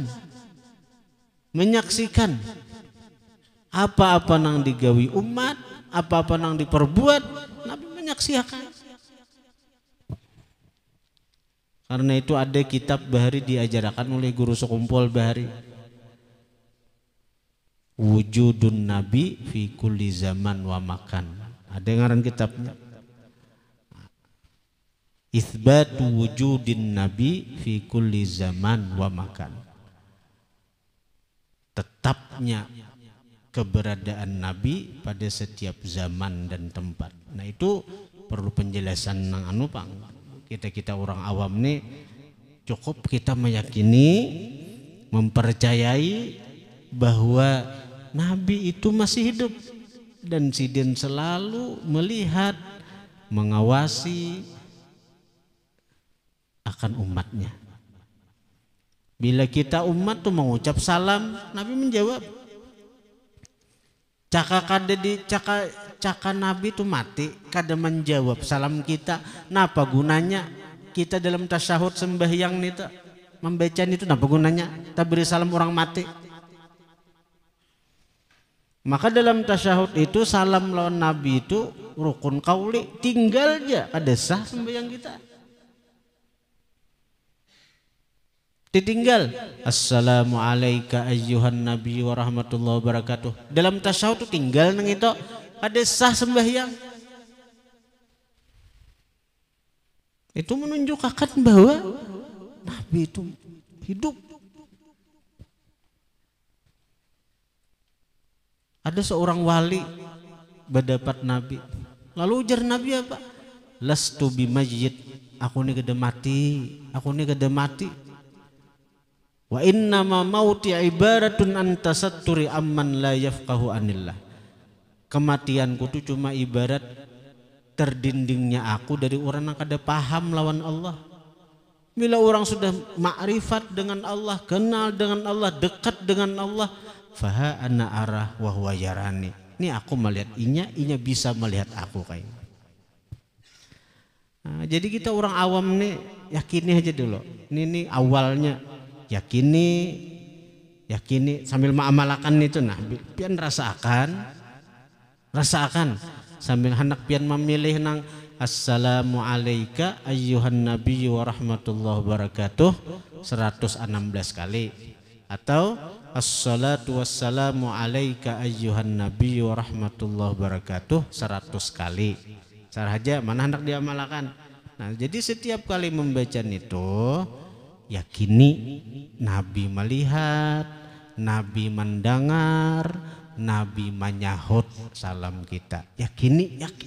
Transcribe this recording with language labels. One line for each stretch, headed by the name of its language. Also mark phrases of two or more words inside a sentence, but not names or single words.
Banjar: Menyaksikan apa-apa nang digawi umat, apa-apa nang diperbuat, Nabi menyaksikan. Karena itu ada kitab bahari diajarkan oleh guru sekumpul bahari.
Arabic: وجود النبي في كل زمان ومكان.
Banjar: Ada ngaran kitabnya.
Arabic: إثبات وجود النبي في كل زمان ومكان.
Indonesian: Tetapnya keberadaan Nabi pada setiap zaman dan tempat.
Banjar: Nah itu perlu penjelasan nang anu pang. Kita orang awam nih cukup kita meyakini, mempercayai bahwa Nabi itu masih hidup dan sidin selalu melihat, mengawasi akan umatnya. Bila kita umat tuh mengucap salam, Nabi menjawab. Caka Nabi itu mati kada menjawab salam kita. Napa gunanya kita dalam tasyahud sembahyang itu membaca itu, napa gunanya kita beri salam orang mati? Maka dalam tasyahud itu salam lawan Nabi itu rukun kauli, tinggal aja kada sah sembahyang kita.
Arabic: Ditinggal السلام عليك أيها النبي ورحمة الله وبركاته.
Banjar: Dalam tasyahud itu tinggal nang itu ada sah sembahyang. Itu menunjukkan bahwa Nabi itu hidup. Ada seorang wali berdapat Nabi. Lalu ujar Nabi apa?
Arabic: لست بماجد.
Banjar: Aku ni kada mati. Aku ni kada mati.
Arabic: وإنما موتي عبارة عن تستري عمن لا يفقه عن الله.
Banjar: Kematianku itu cuma ibarat terdindingnya aku dari orang yang kada paham lawan Allah. Bila orang sudah makrifat dengan Allah, kenal dengan Allah, dekat dengan Allah,
Arabic: فها أنا أراه وهو يراني.
Banjar: Ini aku melihat inya bisa melihat aku kayak. Nah, jadi kita orang awam nih yakini aja dulu. Ini awalnya. Yakini sambil mengamalkan itu, nah pian rasakan sambil hendak pian memilih nang
Arabic: السلام عليك أيها النبي ورحمة الله وبركاته
Banjar: 116 kali, atau
Arabic: الصلاة والسلام عليك أيها النبي ورحمة الله وبركاته
Banjar: 100 kali. Sahaja mana hendak diamalkan. Nah jadi setiap kali membaca itu yakini Nabi melihat, Nabi mendengar, Nabi menyahut salam kita. Yakini.